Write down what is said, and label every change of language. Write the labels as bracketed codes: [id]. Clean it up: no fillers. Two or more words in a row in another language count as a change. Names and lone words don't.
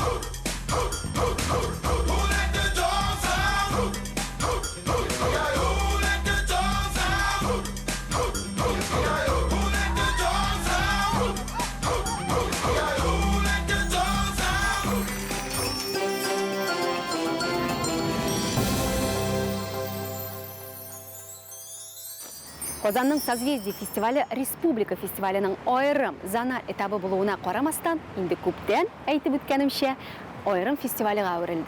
[en] Who let the dogs out? Who let the dogs out? Who let the dogs out? Who let the dogs out? [tt] Казанның Созвездие фестивале республика фестиваленең айрым зана этабы булуына карамастан, инде күптән әйтеп үткәнемчә, айрым фестивалегә әверелде.